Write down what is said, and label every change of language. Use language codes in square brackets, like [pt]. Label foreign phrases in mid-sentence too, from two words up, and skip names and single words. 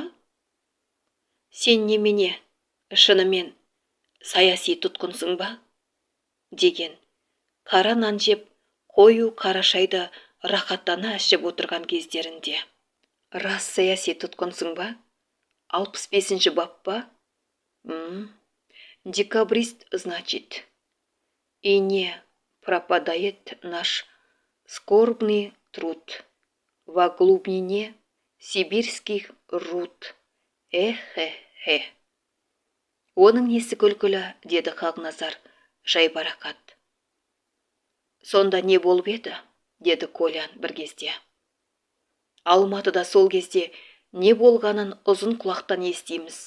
[kk] Сен немене, шынымен саяси тұтқынсың ба?» деген. Қара нан жеп, қою қара шайды рахаттана ішіп отырған кездерінде. «Рас саяси тұтқынсың ба? 65-ші бап па? [ru] Декабрист, значит. И не пропадает наш скорбный труд во глубине сибирских руд. [kk] Эхе-хе». «Оның несі күлкілі?» деді Хақназар жайбарақат. «Сонда не болып еді?» деді Колян бір кезде. «Алматыда сол кезде не болғанын ұзын құлақтан естиміз.